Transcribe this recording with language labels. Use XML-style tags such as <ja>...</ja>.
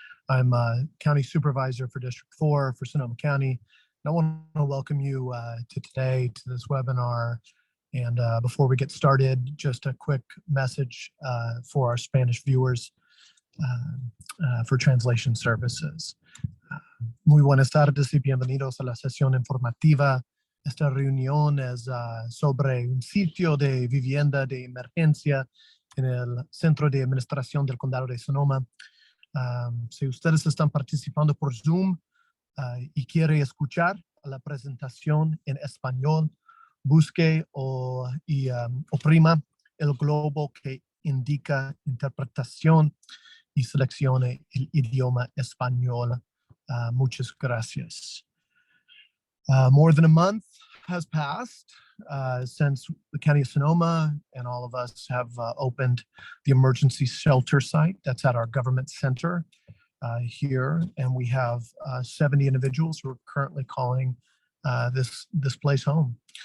<en>I'm a County Supervisor for District 4 for Sonoma County. And I want to welcome you to today, to this webinar. And before we get started, just a quick message for our Spanish viewers for translation services.</en> <es>Muy buenas tardes y bienvenidos a la sesión informativa. Esta reunión es sobre un sitio de vivienda de emergencia en el Centro de Administración del Condado de Sonoma. Si ustedes están participando por Zoom y quiere escuchar la presentación en español, busque o oprima el globo que indica interpretación y seleccione el idioma español. Muchas gracias.</es> <en>More than a month has passed since the County of Sonoma and all of us have opened the emergency shelter site that's at our government center here. And we have 70 individuals who are currently calling this place home.</en>